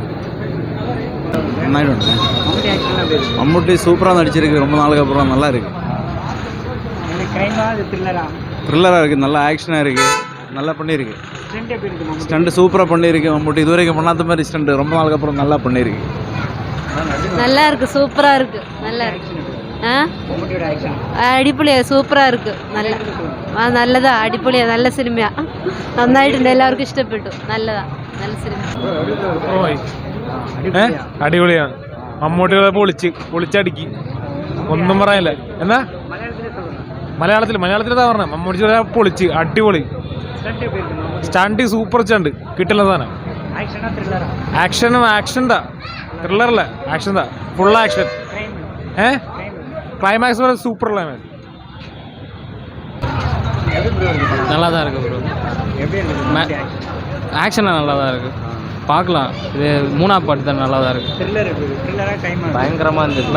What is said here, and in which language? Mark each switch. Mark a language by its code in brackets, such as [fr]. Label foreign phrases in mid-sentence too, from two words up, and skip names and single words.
[ta] மம்முட்டி சூப்பராக நடிச்சிருக்கு. ரொம்ப நாளுக்கு அப்புறம் நல்லா இருக்குது. த்ரில்லராக இருக்குது. நல்லா ஆக்ஷனாக இருக்குது. நல்லா பண்ணியிருக்கு. ஸ்டண்ட்டு சூப்பராக பண்ணியிருக்கு. மம்முட்டி இதுவரைக்கும் பண்ணாத மாதிரி ஸ்டண்ட்டு ரொம்ப நாளுக்கு அப்புறம் நல்லா பண்ணியிருக்கு. நல்லா இருக்கு, சூப்பராக இருக்கு. நல்லா இருக்கு. [ml] അടിപൊളിയാ, സൂപ്പറാ ഇருக்கு. നല്ലതാ, അടിപൊളിയാ, നല്ല സിനിമയാ, നന്നായിട്ടുണ്ട്, എല്ലാവർക്കും ഇഷ്ടപ്പെട്ടു. നല്ലതാ, നല്ല സിനിമ. അടിപൊളിയാണ്. മമ്മൂട്ടികളെ പൊളിച്ചടുക്കി, ഒന്നും പറയാനില്ല. എന്നാ മലയാളത്തിലാ പറഞ്ഞ മമ്മൂട്ടി പൊളിച്ച് അടിപൊളി. [en] stand super stand [ml] കിട്ടുന്ന സാധനം. ആക്ഷൻ്റെ ത്രില്ലറല്ല, ആക്ഷൻ താ, [en] full action. [ta] கிளைமேக்ஸ் வர சூப்பர். கிளைமேக்ஸ் நல்லா தான் இருக்குது ப்ரோ. ஆக்ஷனாக நல்லா தான் இருக்குது. பார்க்கலாம். இது 3ஆம் பாட்டு தான் நல்லா தான் இருக்குது. பயங்கரமாக இருந்தது.